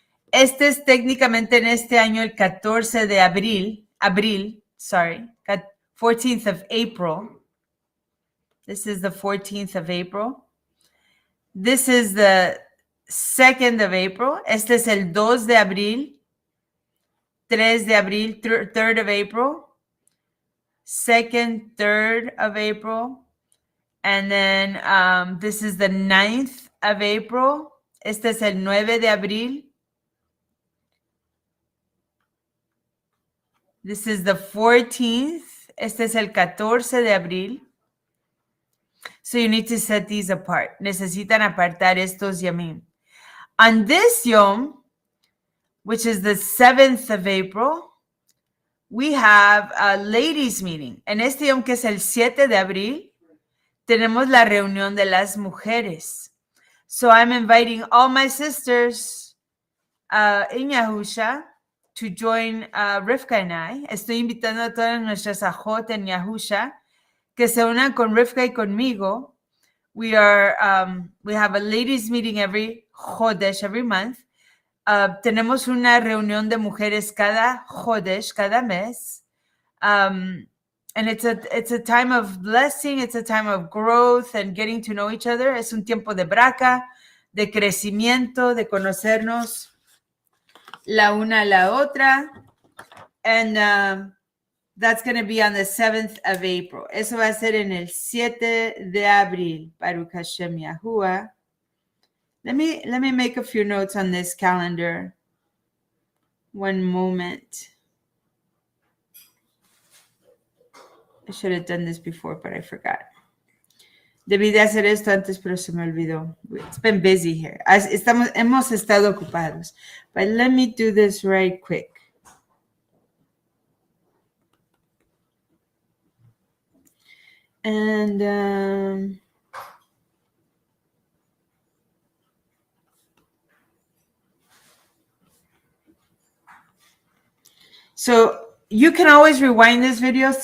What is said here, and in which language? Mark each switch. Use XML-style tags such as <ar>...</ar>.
<es>Este es técnicamente en este año el 14 de abril,</es> <en>14th of April. This is the 14th of April. This is the 2nd of April.</en> <es>Este es el 2 de abril, 3 de abril,</es> <en>3rd of April, 2nd, 3rd of April. And then this is the 9th of April.</en> <es>Este es el 9 de abril.</es> <en>This is the 14th.</en> <es>Este es el 14 de abril.</es> <en>So you need to set these apart.</en> <es>Necesitan apartar estos yamim.</es> <en>On this yom, which is the 7th of April, we have a ladies meeting.</en> <es>En este yom, que es el 7 de abril, tenemos la reunión de las mujeres.</es> <en>So I'm inviting all my sisters in Yahusha to join Rivka and I.</en> <es>Estoy invitando a todas nuestras ajot en Yahusha que se unan con Rivka y conmigo.</es> <en>We have a ladies meeting every Chodesh, every month.</en> <es>Tenemos una reunión de mujeres cada Chodesh, cada mes.</es> <en>And it's a time of blessing, it's a time of growth and getting to know each other.</en> <es>Es un tiempo de braca, de crecimiento, de conocernos la una a la otra.</es> <en>And that's going to be on the 7th of April.</en> <es>Eso va a ser en el 7 de abril. Baruch Hashem Yahuwah.</es> <en>Let me make a few notes on this calendar. One moment. I should have done this before, but I forgot.</en> <es>Debí de hacer esto antes, pero se me olvidó.</es> <en>It's been busy here.</en> <es>Hemos estado ocupados.</es> <en>But let me do this right quick. And so you can always rewind this video.</en>